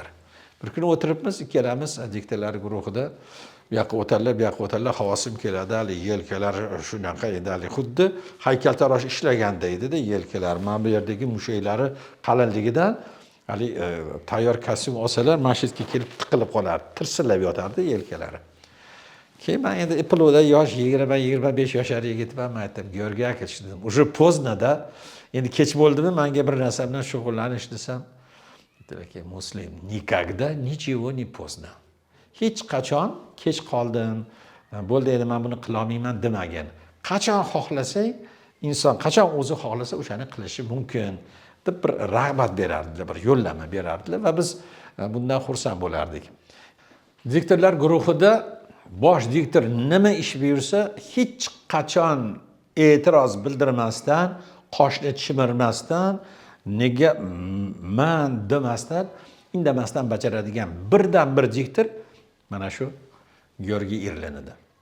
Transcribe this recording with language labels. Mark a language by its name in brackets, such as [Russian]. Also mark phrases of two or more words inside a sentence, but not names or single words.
[Uzbek] Bir kuni o'tiribmiz, ikkalamiz diktorlar guruhida bu yoqqa o'tadilar, bu yoqqa o'tadilar, havosim keladi, hali yelkalar shunaqa edi, hali xuddi haykaltarosh ishlaganda edi-da yelkalar. Mana bu yerdagi mushaklari qalinligidan hali tayyor kostyum olsalar, mashitga kelib tiqilib qolardi, tirsillab yotardi yelkalari. Keyin men endi Iploda yosh 20-25 yoshlar yigitman, men aytdim, Georgiy aka dedim, [Russian] уже поздно-da. [Uzbek] Endi kech bo'ldimi, menga bir narsa bilan shug'ullanish desam, aytdilar, Muslim, [Russian] никогда ничего не поздно. [Uzbek] Hech qachon kech qoldim, bo'ldi endi men buni qila olmayman demagan. Qachon xohlasang, inson qachon o'zi xohlasa o'shani qilishi mumkin deb bir rag'bat berardilar, bir yo'llanma berardilar va biz bundan xursand bo'lardik. Diktorlar guruhida bosh diktor nima ish buyursa, hech qachon e'tiroz bildirmasdan, qoshni chimirmasdan, nega men demasdan, indamasdan bajaradigan birdan bir diktor mana shu Georgiy Irlin edi.